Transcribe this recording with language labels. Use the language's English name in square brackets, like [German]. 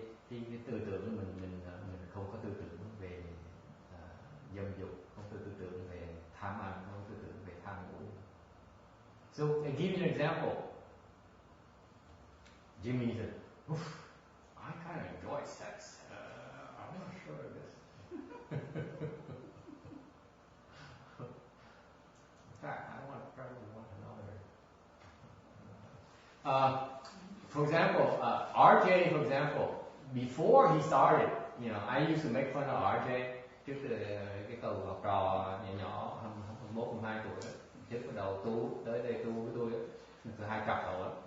[Vietnamese] Cái tư tưởng của mình không có tư tưởng về dâm dục, không có tư tưởng về tham ăn, không có tư tưởng về tham ngủ. [English] So I give you an example. Jimmy said, I kind of enjoy sex. I'm not sure of this. In fact, I probably want another. For example, RJ, for example, before he started, I used to make fun of RJ [Vietnamese] trước cái câu học trò nhỏ 21, 22 tuổi đó. Trước bắt đầu tu tới đây tu với tôi hay chọc cậu lắm.